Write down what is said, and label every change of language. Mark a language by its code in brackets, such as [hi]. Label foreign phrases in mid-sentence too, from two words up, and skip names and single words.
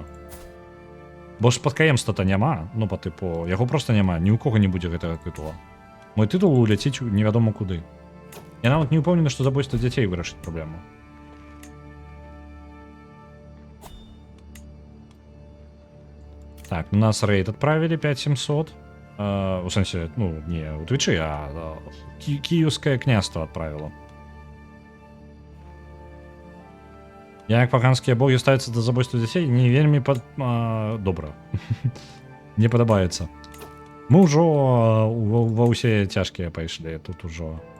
[be] Бо спадкаемства-то няма, ну па тыпу, яго проста няма, ні ў кога не будзе гэтага тытула. Мой тытул уляціць невядома куды. Я нават не ўпэўнены, што забойства дзяцей вырашыць праблему. [ru] Так, у нас рейд отправили 5700. В смысле, ну, не у Твичи, а Киевское княство отправило. [be] Як паганскія боги ставяцца да забойства дзяцей, не вельмі добра. Не падабаецца. Мы ўжо ва ўсе цяжкія пайшлі, тут ужо.